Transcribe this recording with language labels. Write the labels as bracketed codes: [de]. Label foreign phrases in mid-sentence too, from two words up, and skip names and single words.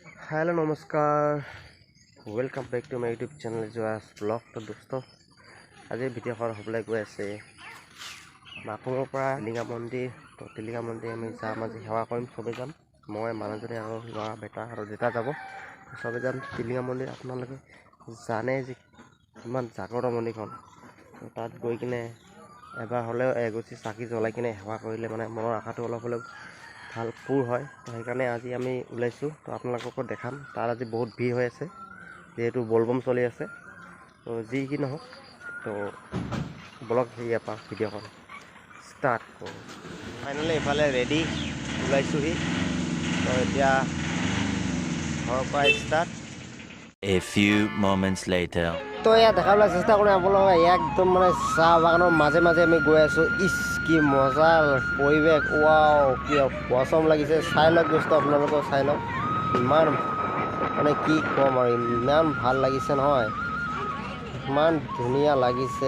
[en] hello namaskar welcome back to my YouTube channel Joas blog. [hi] तो दोस्तों आज [as] भिडिओखन হ'বলৈ গৈ আছে মাকুমৰ পৰা টিলিঙা মন্দিৰ। তো টিলিঙা মন্দিৰ আমি যাম, আজি সেৱা কৰিম, চবে যাম, মই মানুহজনী আৰু ল'ৰা বেটা আৰু দেউতা যাব, চবে যাম টিলিঙা মন্দিৰ। আপোনালোকে জানে যে কিমান জাগ্ৰত মন্দিৰখন, তো তাত গৈ কিনে এবাৰ হ'লেও এগছি চাকি জ্বলাই কিনে সেৱা কৰিলে মানে মনৰ আশাটো অলপ হ'লেও ভাল পূৰ হয়। তো সেইকাৰণে আজি আমি ওলাইছোঁ, তো আপোনালোককো দেখাম। তাত আজি বহুত ভিৰ হৈ আছে যিহেতু বলবম চলি আছে। তো যি কি নহওক, তো ব্লগ ইয়াৰ পৰা ভিডিঅ'খন ষ্টাৰ্ট কৰোঁ। ফাইনেলি এইফালে ৰেডি ওলাইছোঁহি, তো এতিয়া ঘৰৰ পৰা ষ্টাৰ্ট। [en] A few moments later. [as] তো ইয়াত দেখাবলৈ চেষ্টা কৰিম আপোনালোকে, একদম মানে চাহ বাগানৰ মাজে মাজে আমি গৈ আছোঁ। ইচ কি মজা পৰিৱেশ, ৱাও কি পচন্দ লাগিছে। চাই লওক দোস্ত, আপোনালোকেও চাই লওক, ইমান মানে কি ক'ম আৰু, ইমান ভাল লাগিছে নহয়, ইমান ধুনীয়া লাগিছে।